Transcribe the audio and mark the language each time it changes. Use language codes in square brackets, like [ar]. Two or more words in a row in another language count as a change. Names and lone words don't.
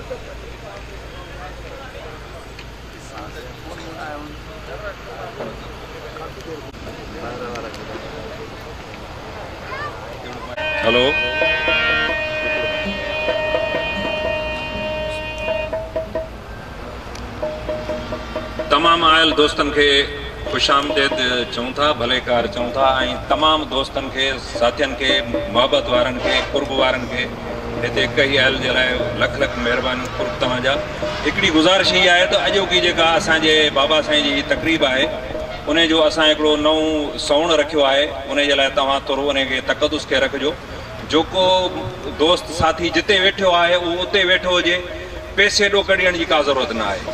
[sd] आहे। हेलो तमाम आयल दोस्तन के खुश आमदेद चऊं था, भले कार चऊं था। तमाम दोस्तन के साथियन के मोहब्बत वारन के कुर्ब वारन के इतने कई आयल जे लाइ लख लख मेहरबानी कुर्ब तव्हांजा। हिकिड़ी गुज़ारिश ही है तो अॼोकी जेका असांजे बाबा साईं जी तकरीब है उन जो असां हिकिड़ो नओं सौण रखियो आहे। उन जे लाइ तव्हां थोरो उन खे तक़दुस खे रखिजो। जेको दोस्त साथी जिते वेठो आहे उहो उते वेठो हुजे, पैसे ॾो कढण जी का ज़रूरत न आहे।